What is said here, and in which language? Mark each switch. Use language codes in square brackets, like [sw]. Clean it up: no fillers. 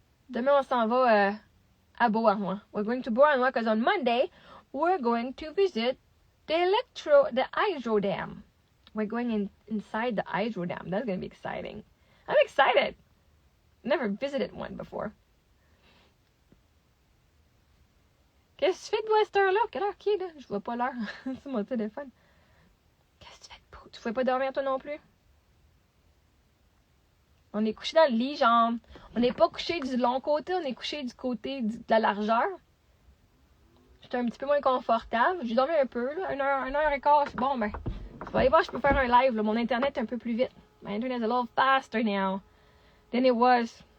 [fr] Demain, on s'en va à Beauharnois. [en] We're going to Beauharnois because on Monday, we're going to visit the hydro dam. We're going inside the hydro dam. That's going to be exciting. I'm excited. Never visited one before. [fr] Qu'est-ce que tu fais de toi à cette heure-là? Quelle heure qui est là? Je vois pas l'heure sur mon téléphone. Qu'est-ce que tu fais de beau? Tu ne pouvais pas dormir toi non plus? On est couché dans le lit, genre, on n'est pas couché du long côté, on est couché du côté de la largeur. J'étais un petit peu moins confortable. J'ai dormi un peu, là, 1 heure et quart. Bon, ben, je vais aller voir, je peux faire un live, là. Mon internet est un peu plus vite. [en] My internet is a little faster now than it was.